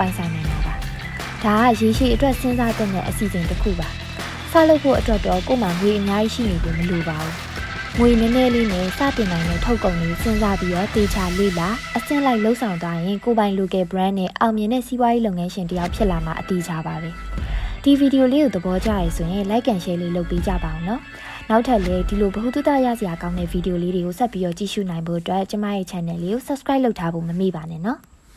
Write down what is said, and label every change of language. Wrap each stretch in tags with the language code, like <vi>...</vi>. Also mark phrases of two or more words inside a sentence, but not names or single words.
<my>င်ဆိုင်နိုင်တာပါဒါကရေရှည်အတွက်စဉ်းစားတဲ့အစီအစဉ်တစ်ခုပါစလုပ်ဖို့အတွက်တော့ကိုယ်မှငွေအများကြီးရှိနေဖို့မလိုပါဘူးငွေနည်းနည်းလေးနဲ့စတင်နိုင်တဲ့ထုတ်ကုန်တွေစဉ်းစားပြီးတော့တေချာလေ့လာအဆင့်လိုက်လှုပ်ဆောင်သွားရင်ကိုယ်ပိုင်</my> <en>local brand</en> <my>နဲ့အောင်မြင်တဲ့စီးပွားရေးလုပ်ငန်းရှင်တယောက်ဖြစ်လာမှာအသေးချပါပဲဒီဗီဒီယိုလေးကိုသဘောကျရဆိုရင်</my> <en>like and share</en> <my>လေးလုပ်ပေးကြပါအောင်နော်နောက်ထပ်လည်းဒီလိုဗဟုသုတရစရာကောင်းတဲ့ဗီဒီယိုလေးတွေကိုဆက်ပြီးတော့ကြည့်ရှုနိုင်ဖို့အတွက်ကျမရဲ့ channel လေးကို subscribe လုပ်ထားဖို့မမေ့ပါနဲ့နော်</my>